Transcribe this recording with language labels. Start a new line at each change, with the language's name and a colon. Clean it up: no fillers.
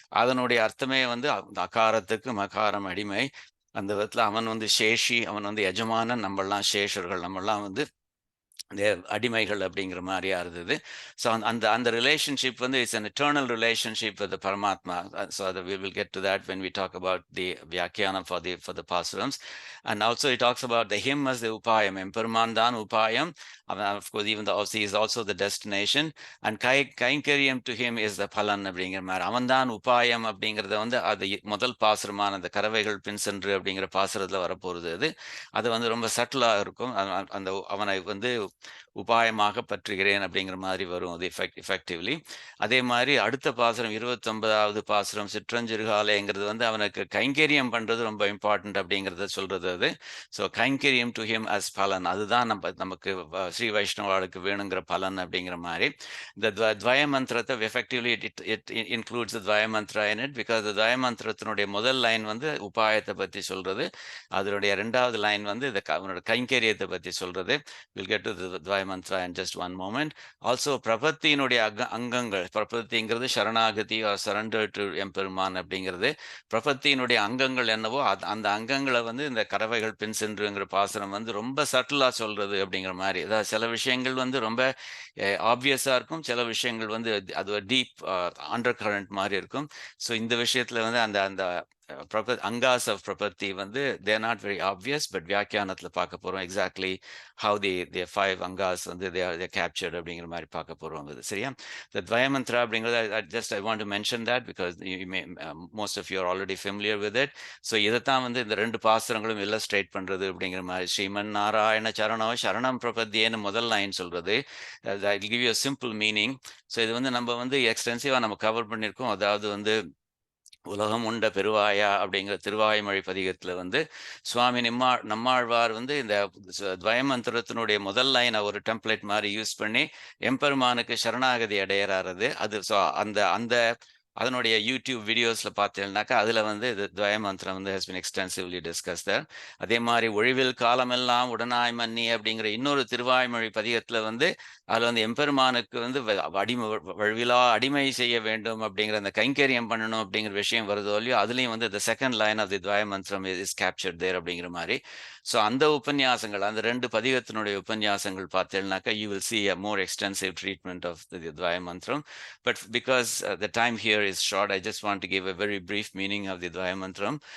Tamil: அதனுடைய அர்த்தமே வந்து அகாரத்துக்கு மகாரம் அடிமை. அந்த விதத்துல அவன் வந்து சேஷி, அவன் வந்து எஜமானன், நம்மளாம் சேஷர்கள், நம்மளாம் வந்து அடிமைகள் அப்படிங்கிற மாதிரியா இருந்தது.
English: So அந்த relationship வந்து it's an eternal relationship with Paramatma. So we will get to that when we talk about the vyakhyanam for the Pasurams. And also it talks about the him as the upayam.
Tamil: எம்பெருமான் தான் upayam.
English: Of course even he is also the destination. And kainkaryam to him is the phalan
Tamil: அப்படிங்கிற மாதிரி. அவன் தான் upayam அப்படிங்கிறத வந்து அது முதல் பாசுரமான அந்த கரவைகள் பின் சென்று அப்படிங்கிற பாசுரத்தில் வரப்போகிறது. அது வந்து ரொம்ப சட்டிலாக இருக்கும். அந்த அவனை வந்து உபாயமாக பற்றுகிறேன் அப்படிங்கிற மாதிரி வரும் அது எஃபெக்டிவ்லி. அதே மாதிரி அடுத்த பாசுரம் 29வது பாசுரம் சிற்றஞ்சிறுகாலேங்கிறது வந்து அவனுக்கு கைங்கரியம் பண்றது ரொம்ப இம்பார்ட்டன்ட் அப்படிங்கிறத சொல்றது அது. ஸோ
English: kainkaryam to him as palan,
Tamil: அதுதான் நமக்கு ஸ்ரீ வைஷ்ணவாளுக்கு வேணுங்கிற பலன் அப்படிங்கிற மாதிரி. இந்த துவய மந்திரத்தை effectively
English: it includes dvaya mantra in it,
Tamil: because துவய மந்திரத்தினுடைய முதல் லைன் வந்து உபாயத்தை பற்றி சொல்றது, அதனுடைய 2வது லைன் வந்து அவனோட கைங்கரியத்தை பற்றி சொல்றது.
English: We'll get to the dvaya mantra in just one moment. Also prapattiinuடைய அங்கங்கள், பிரபத்திங்கிறது sharaNAgati or surrender to emperumAn
Tamil: அப்படிங்கிறது. பிரபத்தியினுடைய அங்கங்கள் என்னவோ அந்த அங்கங்களை வந்து இந்த கரவைகள் பின் சென்றுங்கிற பாசனம் வந்து ரொம்ப சட்டிலா சொல்றது அப்படிங்கிற மாதிரி. அதாவது சில விஷயங்கள் வந்து ரொம்ப ஆப்வியஸா இருக்கும், சில விஷயங்கள் வந்து அது ஒரு டீப் அண்டர் கரண்ட் மாதிரி இருக்கும்.
English: so இந்த விஷயத்துல வந்து அந்த angas of prapatti வந்து they are not very obvious, but
Tamil: வியாக்கியானத்துல பார்க்க போறோம்
English: exactly how the 5 angas வந்து they are captured
Tamil: அப்படிங்கிற மாதிரி பார்க்க போறோம். சரியா?
English: The dvaya mantra
Tamil: அப்படிங்கிறது
English: I want to mention that because you may most of you are already familiar with it.
Tamil: So இதைத்தான் வந்து இந்த 2 பாசுரங்களும் illustrate பண்றது அப்படிங்கிற மாதிரி. ஸ்ரீமன் நாராயண சரணோ சரணம் பிரபத்தியேன்னு முதல் லைன் சொல்றது.
English: I will give you a simple meaning.
Tamil: So இது வந்து நம்ம வந்து எக்ஸ்டென்சிவா நம்ம கவர் பண்ணியிருக்கோம். அதாவது வந்து உலகம் உண்ட பெருவாயா அப்படிங்கிற திருவாய்மொழி பதிகத்துல வந்து சுவாமி நம்மாழ்வார் வந்து இந்த துவயமந்திரத்தினுடைய முதல் லைனை ஒரு டெம்ப்ளேட் மாதிரி யூஸ் பண்ணி எம்பெருமானுக்கு சரணாகதி அடையறாரு. அது ஸோ அந்த அதனுடைய யூடியூப் வீடியோஸ்ல பார்த்தீங்கன்னாக்கா அதுல வந்து இது துவய மந்திரம் வந்து
English: Has been extensively discuss there.
Tamil: அதே மாதிரி ஒழிவில் காலமெல்லாம் உடனாய் மன்னி அப்படிங்கிற இன்னொரு திருவாய்மொழி பதிகத்துல வந்து அதுல வந்து எம்பெருமானுக்கு வந்து வழிவிலா அடிமை செய்ய வேண்டும் அப்படிங்கிற அந்த கைங்கரியம் பண்ணணும் அப்படிங்கிற விஷயம் வருதோ இல்லையோ, அதுலயும் வந்து
English: the second line of the
Tamil: துவய மந்திரம் is captured there அப்படிங்கிற மாதிரி. ஸோ அந்த உபன்யாசங்கள், அந்த 2 பதிகத்தினுடைய உபன்யாசங்கள் பார்த்தீங்கன்னாக்கா
English: you will see a more extensive treatment of the dvaya mantram. But because the time here very short. I just want to give a very brief meaning of the Dvaya mantram.